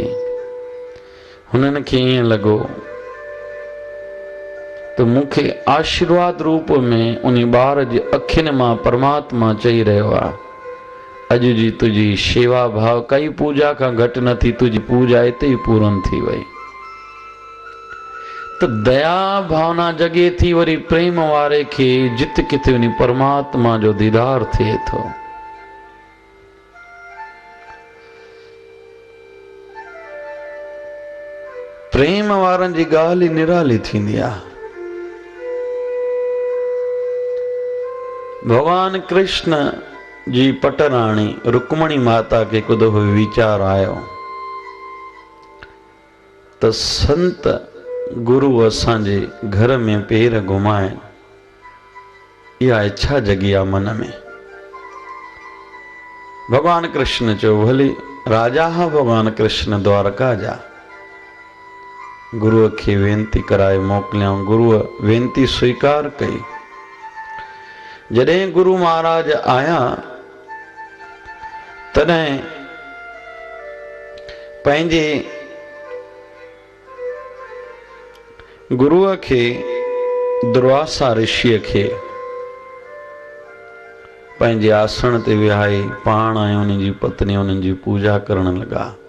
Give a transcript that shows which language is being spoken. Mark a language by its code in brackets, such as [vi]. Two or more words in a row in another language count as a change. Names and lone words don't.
[sd] हुननि खे ईअं लॻो त मूंखे आशीर्वाद रूप में उन ॿार जी अखियुनि मां परमात्मा चई रहियो आहे, अॼु जी तुंहिंजी शेवा भाव काई पूजा खां घटि न थी, तुंहिंजी पूजा हिते ई पूरन थी वई। तो दया भावना जगे थी। वरी प्रेम वारे खे जित किथे उन परमात्मा जो दीदार थिए थो। प्रेम वारनि जी ॻाल्हि ई निराली थींदी आहे। भगवान कृष्ण जी पटराणी रुक्मणी माता के हिकु दफ़ो वीचार आयो त संत गुरु असांजे घर में पेर घुमाए, इहा इच्छा जगी आहे मन में। भगवान कृष्ण चयो, भली राजा हा भगवान कृष्ण द्वारका जा। गुरुअ खे वेनती कराए मोकिलियाऊं। गुरुअ वेनती स्वीकार कई। जॾहिं गुरु महाराज आया तॾहिं पंहिंजे गुरुअ खे दुर्वासा ऋषिअ खे पंहिंजे आसन ते विहाए पाण ऐं उन जी पत्नी उन्हनि जी पूजा करण लॻा।